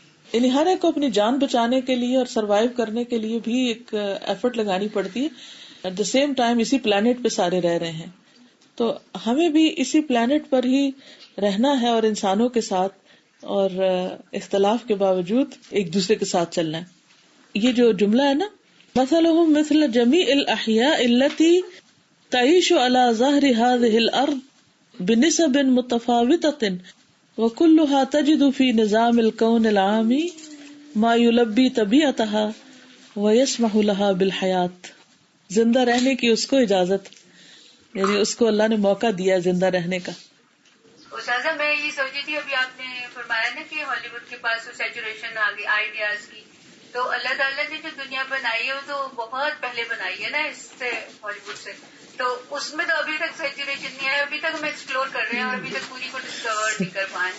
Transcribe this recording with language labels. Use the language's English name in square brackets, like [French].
[Urdu] یعنی ہر ایک کو اپنی جان بچانے کے لیے اور سروائیو کرنے کے لیے بھی ایک ایفرٹ لگانی پڑتی ہے. [English] at the same time [Urdu] اسی پلانٹ پہ سارے رہ رہے ہیں، تو ہمیں بھی اسی پلانٹ پر ہی رہنا ہے اور انسانوں کے ساتھ اور اختلاف کے باوجود ایک دوسرے کے ساتھ چلنا ہے. یہ جو جملہ ہے نا [Arabic] مثلهم مثل جميع الاحياء التي تعيش على ظهر هذه الارض بنسب متفاوتة وكلها تجد في نظام الكون العام ما يلبي طبيعتها ويسمح لها بالحياة. [Urdu] زندہ رہنے کی اس کو اجازت، یعنی اس کو اللہ نے موقع دیا زندہ رہنے کا. استاذہ میں یہ سوچی تھی ابھی آپ نے فرمایا نا کہ ہالی ووڈ کے پاس سیچوریشن آ گئی آئیڈیاز کی، تو اللہ تعالیٰ نے جو دنیا بنائی ہے وہ تو بہت پہلے بنائی ہے نا اس سے ہالی ووڈ سے، تو اس میں تو ابھی تک سیچوریشن نہیں ہے، ابھی تک ہم ایکسپلور کر رہے ہیں اور ابھی تک پوری کو ڈسکور نہیں کر پائے.